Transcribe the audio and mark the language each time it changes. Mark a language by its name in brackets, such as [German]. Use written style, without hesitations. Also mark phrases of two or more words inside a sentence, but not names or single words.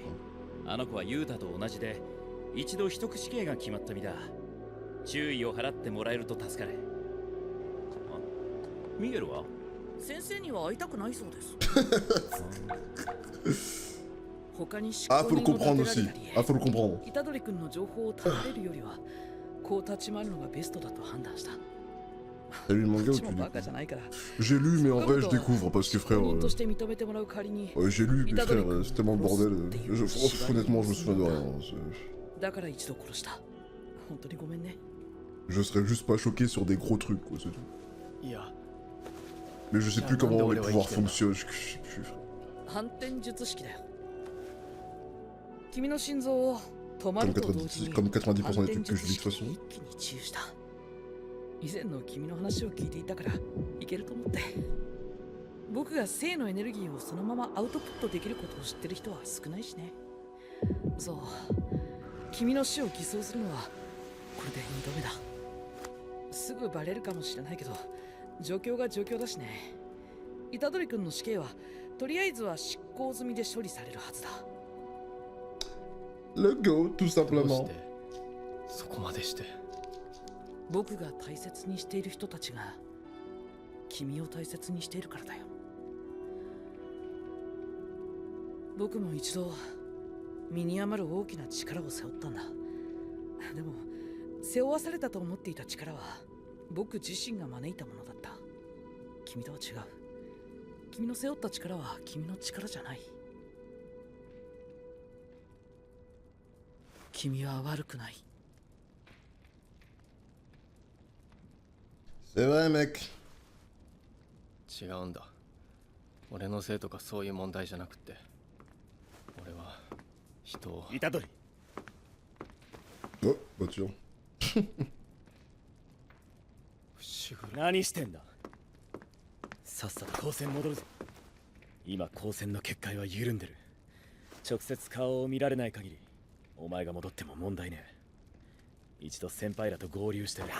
[Japanese] あの子はユータと同じで、一度秘匿死刑が決まった身だ。注意を払ってもらえると助かる。ミゲルは？先生には会いたくないそうです。他に [French] Ah, faut le comprendre aussi. Ah, faut le comprendre. [Japanese] 虎杖君の情報を頼れるよりはこう立ち回るのがベストだと判断した。 [French] T'as lu le manga ou tu lis? J'ai lu, mais en vrai, je découvre parce que frère. Ouais, j'ai lu, mais frère, c'est tellement le bordel. Honnêtement, je me souviens de rien. Je serais juste pas choqué sur des gros trucs, quoi, c'est tout. Mais je sais plus comment les pouvoirs fonctionnent. Je sais plus, frère. [Japanese] 君の心臓を止まると同時に [French] Comme 90% des trucs que je lis de toute façon. [Japanese] 以前の君の話を聞いていたからいけると思って。僕が生のエネルギーをそのままアウトプットできることを知ってる人は少ないしね。そう、君の死を偽装するのはこれで2度目だ。すぐバレるかもしれないけど状況が状況だしね。虎杖君の死刑はとりあえずは執行済みで処理されるはずだ。 [French] Le go, tout simplement. [Japanese] そこまでして僕が大切にしている人たちが君を大切にしているからだよ。僕も一度身に余る大きな力を背負ったんだ。でも背負わされたと思っていた力は僕自身が招いたものだった。君とは違う。君の背負った力は君の力じゃない。君は悪くない。 [French] C'est vrai, mec. [Japanese] 違うんだ。俺のせいとかそういう問題じゃなくて、俺は人を。虎杖。 [French] Oh, bah tiens. [Japanese] 何してんだ。さっさと高専戻るぞ。今高専の結界は緩んでる。直接顔を見られない限りお前が戻っても問題ねえ。一度先輩らと合流してる。